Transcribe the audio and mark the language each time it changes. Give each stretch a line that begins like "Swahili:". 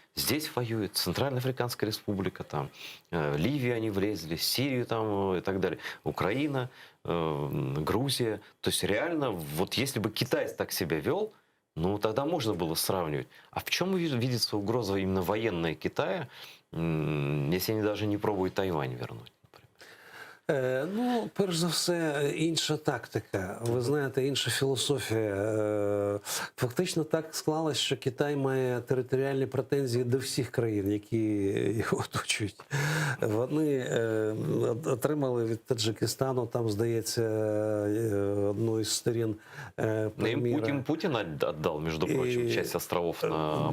Russian: Здесь воюет Центральноафриканская республика, там, Ливию они влезли, Сирию там и так далее, Украина, Грузия. То есть реально, вот если бы Китай так себя вел, ну, тогда можно было сравнивать. А в чем видится угроза именно военная Китая, если они даже не пробуют Тайвань вернуть?
Ukrainian: Ну, перш за все, інша тактика. Ви знаєте, інша філософія. Фактично так склалось, що Китай має територіальні претензії до всіх країн, які його оточують. Вони отримали від Таджикистану, там, здається, одну із сторін Паміра.
Russian: Им Путин отдал, между прочим, часть островов на